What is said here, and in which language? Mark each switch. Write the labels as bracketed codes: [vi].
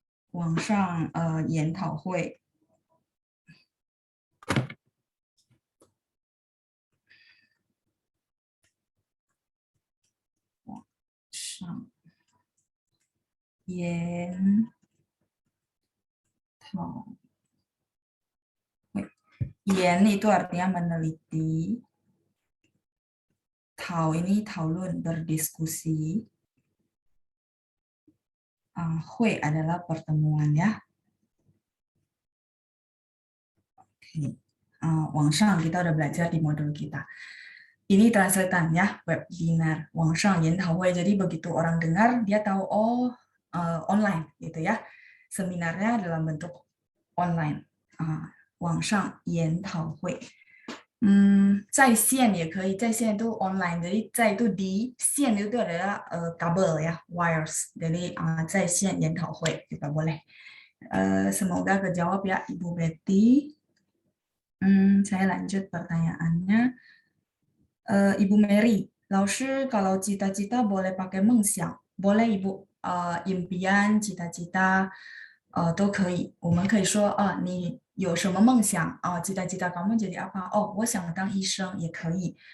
[id] 网上研讨会网上研讨会研 itu artinya meneliti Tau ini 讨论 berdiskusi. Hui adalah pertemuan ya. Oke. 网上 kita udah belajar di modul kita. Ini translatean ya, webinar, 网上研讨会. Jadi begitu orang dengar, dia tahu oh online gitu ya. Seminarnya dalam bentuk online. 网上研讨会. [zh] 在线也可以， [id] 在线 itu online. Jadi 在 itu di, 线 itu adalah kabel ya, wires. Jadi 在线研讨会 juga boleh. Semoga kejawab ya Ibu Betty. Saya lanjut pertanyaannya. Ibu Mary, 老师 kalau cita-cita boleh pakai 梦想, boleh Ibu, impian, cita-cita [zh] 都可以。我们可以说你有什么梦想? [id] Cita-cita kamu jadi apa? [zh] Oh, 我想当医生 也可以.